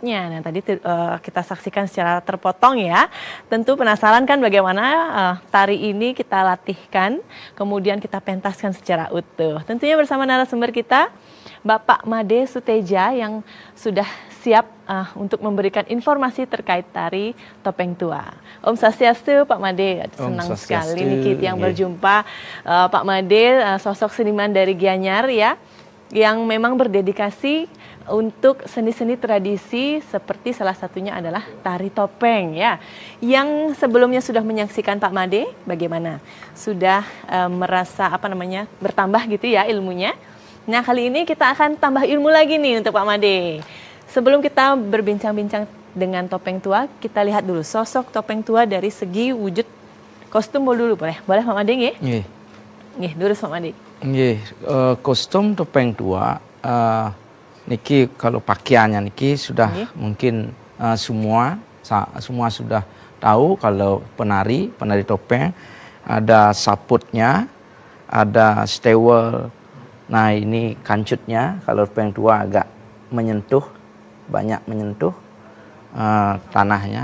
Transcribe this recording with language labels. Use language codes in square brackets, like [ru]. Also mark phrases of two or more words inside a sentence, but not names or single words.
[id] Nah, tadi kita saksikan secara terpotong ya. Tentu penasaran kan bagaimana tari ini kita latihkan, kemudian kita pentaskan secara utuh. Tentunya bersama narasumber kita, Bapak Made Suteja yang sudah siap untuk memberikan informasi terkait tari topeng tua. [ban] Om Swastiastu, Pak Made. [id] Senang sekali nih kita yang berjumpa. Pak Made, sosok seniman dari Gianyar ya, yang memang berdedikasi untuk seni-seni tradisi, seperti salah satunya adalah tari topeng ya. Yang sebelumnya sudah menyaksikan Pak Made, bagaimana? Sudah merasa bertambah gitu ya ilmunya. Nah, kali ini kita akan tambah ilmu lagi nih untuk Pak Made. Sebelum kita berbincang-bincang dengan topeng tua, kita lihat dulu sosok topeng tua dari segi wujud kostum dulu, boleh? [ban] Boleh Pak Made nggih? Nggih. Nggih, durus Pak Made. [id] Nggih, kostum topeng tua niki kalau pakaiannya niki sudah mungkin semua sudah tahu. Kalau penari topeng ada saputnya, ada stewel. Nah, ini kancutnya kalau topeng tua agak banyak menyentuh tanahnya.